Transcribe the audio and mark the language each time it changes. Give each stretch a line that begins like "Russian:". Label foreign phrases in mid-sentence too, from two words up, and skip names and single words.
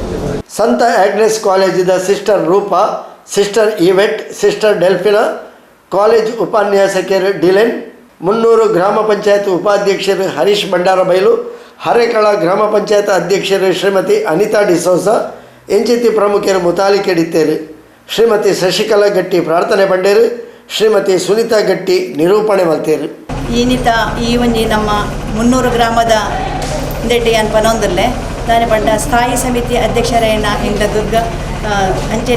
Tulu: ಸಂತ ಆಗ್ನೆಸ್ ಕಾಲೇಜಿನ ಸಿಸ್ಟರ್ ರೂಪಾ, ಸಿಸ್ಟರ್ ಈವೆಟ್, ಸಿಸ್ಟರ್ ಡೆಲ್ಫಿನಾ, ಕಾಲೇಜ್ ಉಪನ್ಯಾಸಕಿಯರು ಡಿಲೆನ್, 300 ಗ್ರಾಮ ಪಂಚಾಯತ್ ಉಪಾಧ್ಯಕ್ಷರು ಹರೀಶ್ ಬಂಡಾರಬೈಲು, ಹರೇಕಳ ಗ್ರಾಮ ಪಂಚಾಯತ್ ಅಧ್ಯಕ್ಷರು ಶ್ರೀಮತಿ ಅನಿತಾ ಡಿಸೋಸ, ಎಂಚಿತಿ ಪ್ರಮುಖರು ಮುತಾಲಿಕೆಡಿತ್ತೇರು, ಶ್ರೀಮತಿ ಶಶಿಕಲಾ ಗಟ್ಟಿ ಪ್ರಾರ್ಥನೆ ಪಂಡೇರು, ಶ್ರೀಮತಿ ಸುನೀತಾ ಗಟ್ಟಿ ನಿರೂಪಣೆ ಮಲ್ತೇರು. ಈನಿತ ಈ ಒಂಜಿ ನಮ್ಮ 300 ಗ್ರಾಮದ ಇಂದೆಡ್ಡಿ ಅನ್ಪನೊಂದಲ್ಲೇ ನಾನು ಪಂಡ ಸ್ಥಾಯಿ ಸಮಿತಿ ಅಧ್ಯಕ್ಷರೇನ ಇಂದ ಅಂಚನೆ